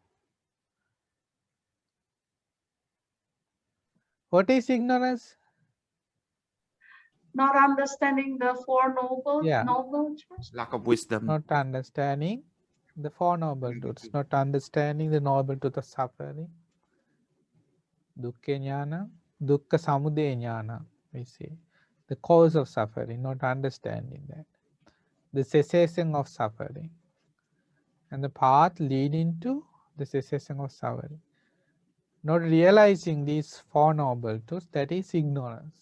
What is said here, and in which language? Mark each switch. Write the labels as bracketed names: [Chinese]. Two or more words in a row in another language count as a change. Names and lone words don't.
[English] What is ignorance? Not understanding the Four Noble Yeah. Truths. Lack of wisdom. Not understanding the 4 noble truths, not understanding the noble truth of suffering. [Sanskrit] Dukkha jnana, dukkha samudaya jnana, [English] we say. The cause of suffering, not understanding that. The cessation of suffering. And the path leading to the cessation of suffering. Not realizing these 4 noble truths, that is ignorance.